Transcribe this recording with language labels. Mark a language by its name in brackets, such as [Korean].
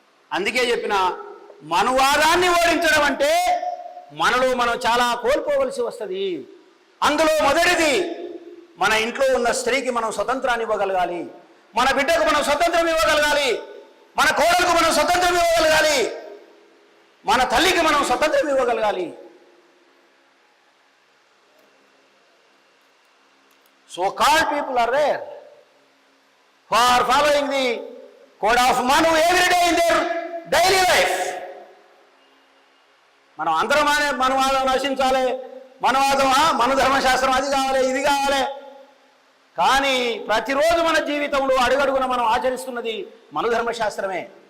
[Telugu] అందుకే చెప్పిన మనువాదాన్ని ఓడించడం అంటే మనలో మనం చాలా కోల్పోవలసి వస్తుంది. అందులో మొదటిది, మన ఇంట్లో ఉన్న స్త్రీకి మనం స్వతంత్రాన్ని ఇవ్వగలగాలి, మన బిడ్డకు మనం స్వతంత్రం ఇవ్వగలగాలి, మన కోడలకు మనం స్వతంత్రం ఇవ్వగలగాలి, మన తల్లికి మనం స్వతంత్రం ఇవ్వగలగాలి. [English] So called people are rare who are following the code of Manu every day in their daily life. [Telugu] మనం అందరం మనువాదం నశించాలి, మను ధర్మశాస్త్రం అది కావాలి, ఇది కావాలి. కానీ ప్రతిరోజు మన జీవితంలో అడుగడుగున మనం ఆచరిస్తున్నది మను ధర్మశాస్త్రమే.